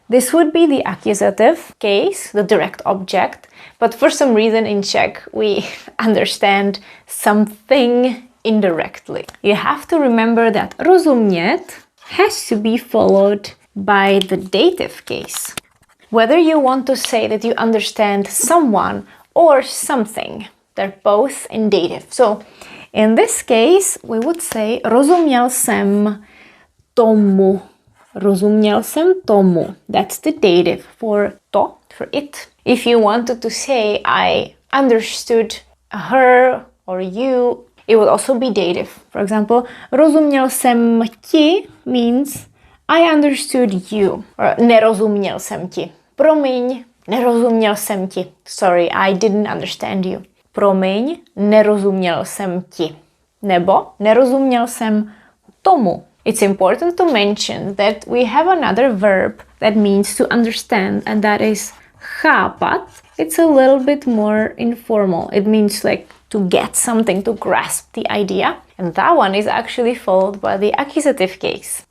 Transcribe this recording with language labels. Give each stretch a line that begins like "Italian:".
English: This would be the accusative case, the direct object, but for some reason in Czech we understand something indirectly. You have to remember that rozumět has to be followed by the dative case. Whether you want to say that you understand someone or something, they're both in dative. So in this case we would say
Czech: rozuměl jsem tomu. Rozuměl jsem tomu.
English: That's the dative for to, for it. If you wanted to say I understood her or you, it would also be dative. For example,
Czech: rozuměl jsem ti
English: means I understood you. Or
Czech: nerozuměl jsem ti. Promiň, nerozuměl jsem ti.
English: Sorry, I didn't understand you.
Czech: Promiň, nerozuměl jsem ti. Nebo nerozuměl jsem tomu.
English: It's important to mention that we have another verb that means to understand, and that is chápat. It's a little bit more informal. It means like to get something, to grasp the idea. And that one is actually followed by the accusative case.